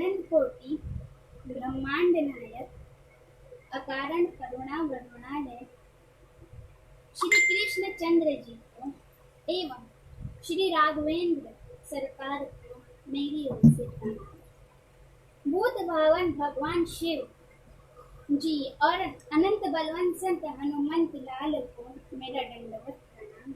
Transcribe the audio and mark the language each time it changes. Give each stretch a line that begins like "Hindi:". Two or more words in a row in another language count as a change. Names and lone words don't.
Hindi: कोटि ब्रह्मांड नायक अकारण करुणा वरुणालय श्री कृष्ण चंद्र जी को एवं श्री राघवेंद्र सरकार को मेरी ओर से प्रणाम। भूत भावन भगवान शिव जी और अनंत बलवंत संत हनुमंत लाल को मेरा दंडवत प्रणाम।